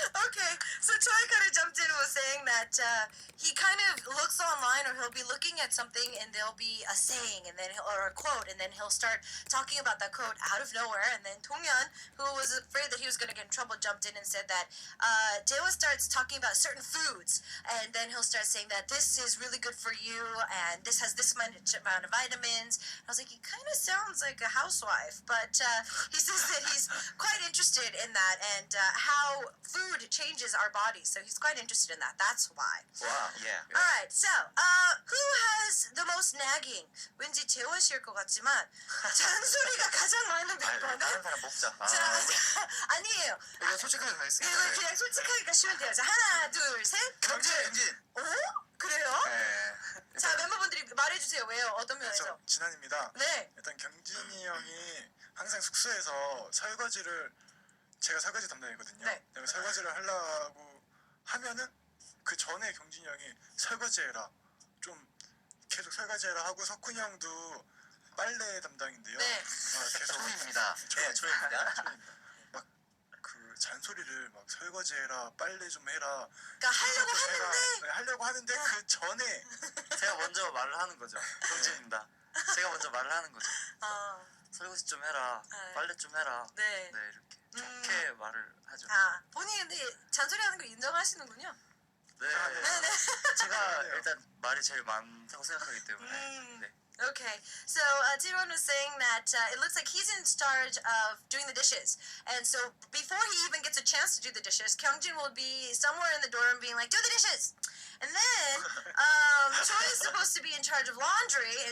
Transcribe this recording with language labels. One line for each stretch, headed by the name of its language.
English: Okay, so Choi kind of jumped in and was saying that he kind of looks online or he'll be looking at something and there'll be a saying and then or a quote and then he'll start talking about that quote out of nowhere and then Donghyun, who was afraid that he was going to get in trouble, jumped in and said that Daewon starts talking about certain foods and then he'll start saying that this is really good for you and this has this much amount of vitamins. I was like, he kind of sounds like a housewife, but he says that he's quite interested in that and how food changes our bodies. So he's quite interested in that. That's why. wow. Yeah. All right. So, who has the most nagging?
Korean: 왠지 재원 씨일 것 같지만 잔소리가 가장 많은 멤버는 다른 사람 뽑자. 자, 아니에요. 이거 솔직하게 이거 가겠습니다. 그냥 솔직하게 가시면 돼요. 자, 하나, 둘, 셋. 경진. 오? 그래요? 네. 자, 멤버분들이 말해주세요. 왜요? 어떤 면에서? 그렇죠. 진환입니다. 네. 일단 경진이 형이 항상 숙소에서 설거지를 제가 설거지 담당이거든요. 네. 내가 설거지를 하려고 하면은 그 전에 경진이 형이 설거지해라 좀 계속 설거지해라 하고 석훈이 형도 빨래 담당인데요. 네. 계속 초입니다. 네, 초입니다. 그 잔소리를 막 설거지해라 빨래 좀 해라 그러니까 하려고 좀 해라. 하는데 네, 하려고 하는데 그 전에 제가 먼저 말을 하는 거죠. 경진입니다. 제가 먼저 말을 하는 거죠. 설거지 좀 해라. 네. 빨래 좀 해라. 네. 네, 이렇게 좋게 말을 하죠. 본인이 근데 잔소리하는 거 인정하시는군요. 네. 네네. 제가 일단 말이 제일 많다고 생각하기 때문에. 네.
English: Okay, so Jiron was saying that it looks like he's in charge of doing the dishes. And so before he even gets a chance to do the dishes, Kyungjin will be somewhere in the dorm being like, do the dishes! And then Choi is supposed to be in charge of laundry.